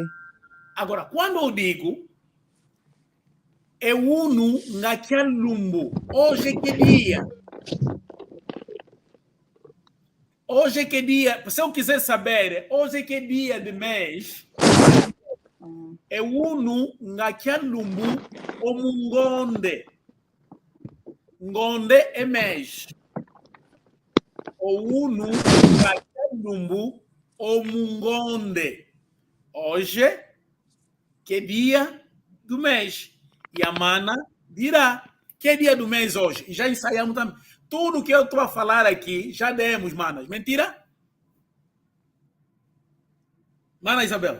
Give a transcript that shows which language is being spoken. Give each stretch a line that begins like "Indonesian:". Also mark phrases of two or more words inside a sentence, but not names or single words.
Portuguese: Agora, quando eu digo é
Kongo: uno ngakialumbu,
Portuguese: hoje que dia? Hoje que dia? Se eu quiser saber, hoje que dia de mês?
Kongo: É uno ngakialumbu omungonde.
Portuguese: Ngonde é mês.
Kongo: O uno ngakialumbu omungonde.
Portuguese: Hoje, que dia do mês? E a mana dirá que dia do mês hoje. E já ensaiamos também. Tudo que eu estou a falar aqui, já demos, manas. Mentira? Mana Isabel?